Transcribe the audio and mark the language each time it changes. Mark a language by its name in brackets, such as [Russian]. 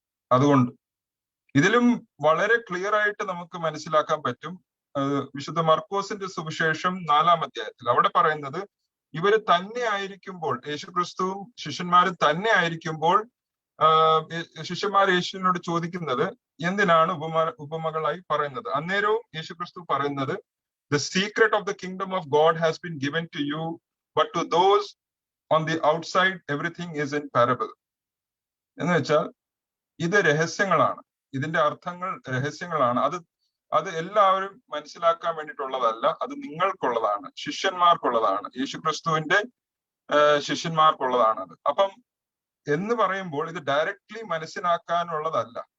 [Malayalam] അതുകൊണ്ട് ഇതിലും വളരെ ക്ലിയർ ആയിട്ട് നമുക്ക് മനസ്സിലാക്കാൻ പറ്റും. വിശുദ്ധ മർക്കോസിന്റെ സുവിശേഷം 4-ാം അധ്യായത്തിൽ അവിടെ പറയുന്നത്, ഇവര് തന്നെ ആയിരിക്കുമ്പോൾ, യേശുക്രിസ്തുവും ശിഷ്യന്മാരും തന്നെ ആയിരിക്കുമ്പോൾ ശിഷ്യന്മാർ യേശുവിനോട് ചോദിക്കുന്നത്, എന്തിനാണ് ഉപമകളായി പറയുന്നത്? അന്നേരവും യേശുക്രിസ്തു പറയുന്നത്, [English] the secret of the kingdom of God has been given to you, but to those on the outside everything is in parable. [Malayalam] എന്ന് വെച്ചാൽ ഇത് രഹസ്യങ്ങളാണ്, ഇതിന്റെ അർത്ഥങ്ങൾ രഹസ്യങ്ങളാണ്. അത് എല്ലാവരും മനസ്സിലാക്കാൻ വേണ്ടിയിട്ടുള്ളതല്ല, അത് നിങ്ങൾക്കുള്ളതാണ്, ശിഷ്യന്മാർക്കുള്ളതാണ്, യേശുക്രിസ്തുവിന്റെ ശിഷ്യന്മാർക്കുള്ളതാണ് അത്. അപ്പം എന്ന് പറയുമ്പോൾ ഇത് ഡയറക്ട്ലി മനസ്സിലാക്കാനുള്ളതല്ല.